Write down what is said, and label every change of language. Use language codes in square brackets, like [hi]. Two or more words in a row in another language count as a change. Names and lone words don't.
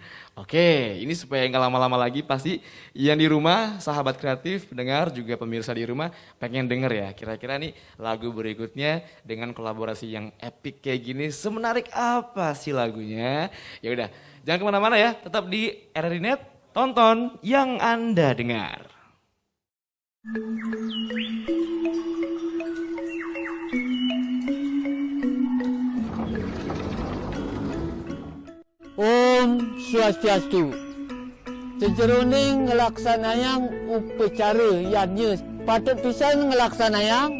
[id] Oke, ini supaya nggak lama-lama lagi pasti yang di rumah, sahabat kreatif, pendengar juga pemirsa di rumah pengen denger ya. Kira-kira nih lagu berikutnya dengan kolaborasi yang epic kayak gini, semenarik apa sih lagunya? Ya udah, jangan kemana-mana ya, tetap di RRI Net, tonton yang Anda dengar. [ban] Om Swastiastu. Sejeroning ngelaksanayang upacara yadnya patut pisan ngelaksanayang.